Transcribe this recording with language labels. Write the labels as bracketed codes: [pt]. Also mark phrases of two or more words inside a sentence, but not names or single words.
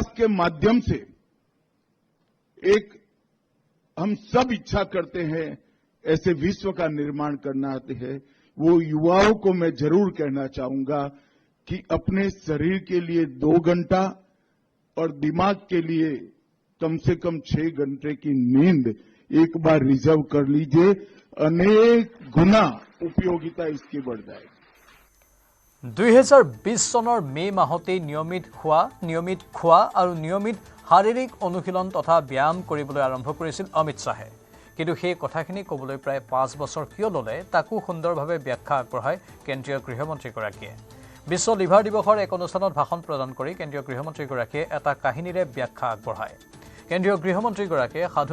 [hi] के माध्यम से एक हम सब इच्छा करते हैं ऐसे विश्व का निर्माण करना है वो युवाओं को मैं जरूर कहना चाहूंगा कि अपने शरीर के लिए 2 घंटा और दिमाग के लिए कम से कम 6 घंटे की नींद एक बार रिजर्व कर लीजिए अनेक गुना उपयोगिता इसकी बढ़ जाएगी [as] 2020 চনৰ মে মাহতে নিয়মিত খোৱা আৰু নিয়মিত শাৰীৰিক অনুশীলন তথা ব্যায়াম কৰিবলৈ আৰম্ভ কৰিছিল অমিত শ্বাহে কিন্তু সেই কথাখিনি ক'বলৈ প্ৰায় 5 বছৰ কিয় ললে তাকো সুন্দৰভাৱে ব্যাখ্যা আগবঢ়ায় কেন্দ্ৰীয় গৃহমন্ত্ৰীগৰাকীয়ে বিশ্ব লিভাৰ দিৱসৰ এক অনুষ্ঠানত ভাষণ প্ৰদান কৰি কেন্দ্ৰীয় গৃহমন্ত্ৰীগৰাকীয়ে এটা কাহিনীৰে ব্যাখ্যা আগবঢ়ায় কেন্দ্ৰীয় গৃহমন্ত্ৰীগৰাকীয়ে সাধু